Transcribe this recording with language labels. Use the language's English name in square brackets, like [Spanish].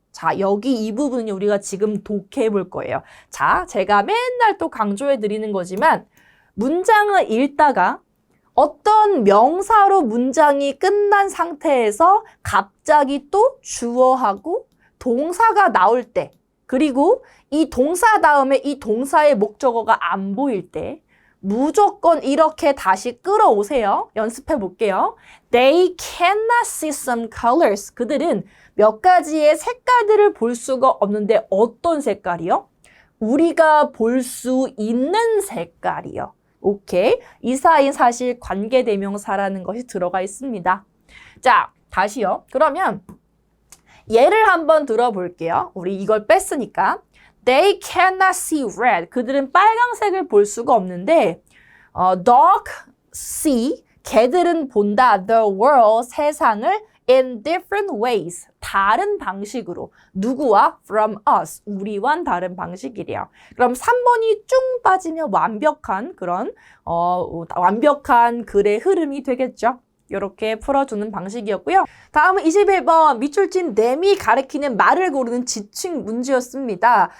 [Korean] 자, 여기 이 부분은 우리가 지금 독해해 볼 거예요. 자, 제가 맨날 또 강조해 드리는 거지만 문장을 읽다가 어떤 명사로 문장이 끝난 상태에서 갑자기 또 주어하고 동사가 나올 때, 그리고 이 동사 다음에 이 동사의 목적어가 안 보일 때 무조건 이렇게 다시 끌어오세요. 연습해 볼게요. [English] They cannot see some colors. [Korean] 그들은 몇 가지의 색깔들을 볼 수가 없는데 어떤 색깔이요? 우리가 볼 수 있는 색깔이요. 오케이. 이사인 사실 관계대명사라는 것이 들어가 있습니다. 자, 다시요. 그러면 예를 한번 들어볼게요. 우리 이걸 뺐으니까. [English] They cannot see red. [Korean] 그들은 빨강색을 볼 수가 없는데 [English] dog see. [Korean] 개들은 본다. [English] The world. [Korean] 세상을 [English] in different ways. [Korean] 다른 방식으로. 누구와? [English] From us. [Korean] 우리와는 다른 방식이래요. 그럼 3번이 쭉 빠지면 완벽한 그런 완벽한 글의 흐름이 되겠죠. 이렇게 풀어주는 방식이었고요. 다음은 21번 밑줄진 them이 가리키는 말을 고르는 지칭 문제였습니다.